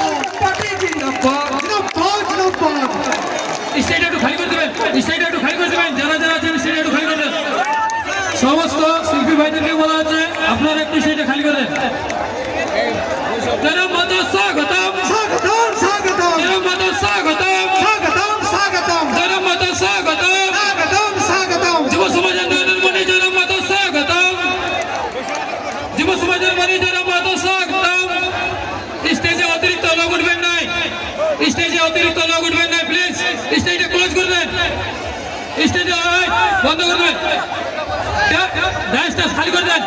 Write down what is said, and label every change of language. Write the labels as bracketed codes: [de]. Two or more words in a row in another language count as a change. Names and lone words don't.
[bn] পার্টি জিন্দাবাদ জিন্দাবাদ জিন্দাবাদ। স্টেজটা একটু খালি করে দেবেন, স্টেজটা একটু খালি করে দেবেন, যারা যারা আছেন স্টেজটা একটু খালি করে দেন। সমস্ত শিল্পী ভাইদেরকে বলা হচ্ছে আপনারা একটু স্টেজটা খালি করে দেন। জনাব মাতা স্বাগতম স্বাগতম স্বাগতম জনাব মাতা স্বাগতম স্বাগতম স্বাগতম জনাব মাতা স্বাগতম স্বাগতম স্বাগতম। যুব সমাজ আন্দোলনের মনে জনাব মাতা স্বাগতম যুব সমাজের মনে জনাব মাতা স্বাগতম। স্টেজে অতিরিক্ত লোক উঠবেন নাই, স্টেজে অতিরিক্ত লোক উঠবেন নাই প্লিজ। স্টেজটা ক্লোজ করে দেন, স্টেজে বন্ধ করবেন, ডান্সটা খালি করে দেন।